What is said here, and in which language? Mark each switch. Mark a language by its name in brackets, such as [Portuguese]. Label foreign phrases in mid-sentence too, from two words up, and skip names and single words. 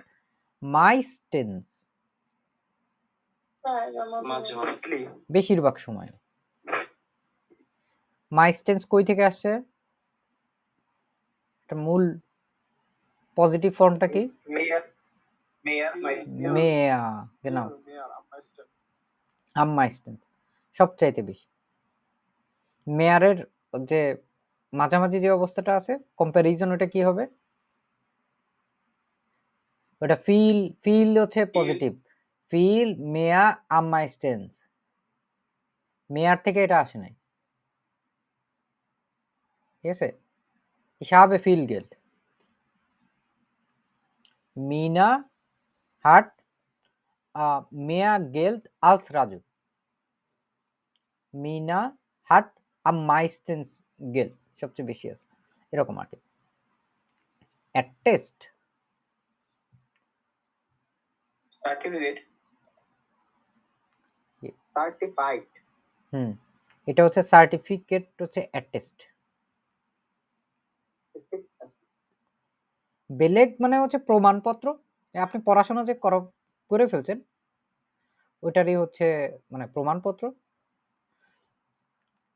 [Bangla] মাইস্টেন্স বেশিরভাগ সময়। মাইস্টেন্স কই থেকে আসছে? এটা মূল পজিটিভ ফর্মটা কি? মেয়া, [German] genau, am meisten, [Bangla] সবচাইতে বেশি। মেয়ারের যে মাঝামাঝি যে অবস্থাটা আছে কম্প্যারিজন, ওটা কি হবে? ওটা ফিল, ফিল হচ্ছে পজিটিভ। [German] viel mehr am meisten, মেয়ার থেকে এটা আসে নাই, ঠিক আছে? Ich habe viel Geld. মিনা hat mehr Geld als Raju. মিনা hat am meisten Geld, [Bangla] সবচেয়ে বেশি আছে, এরকম আর কি। অ্যাটেস্ট। [English] certificate, certified. [Bangla] এটা হচ্ছে সার্টিফিকেট, হচ্ছে অ্যাটেস্ট। বেলেগ মানে হচ্ছে প্রমাণপত্র, আপনি পড়াশোনা যে করে ফেলছেন ওইটারই হচ্ছে মানে প্রমাণপত্র।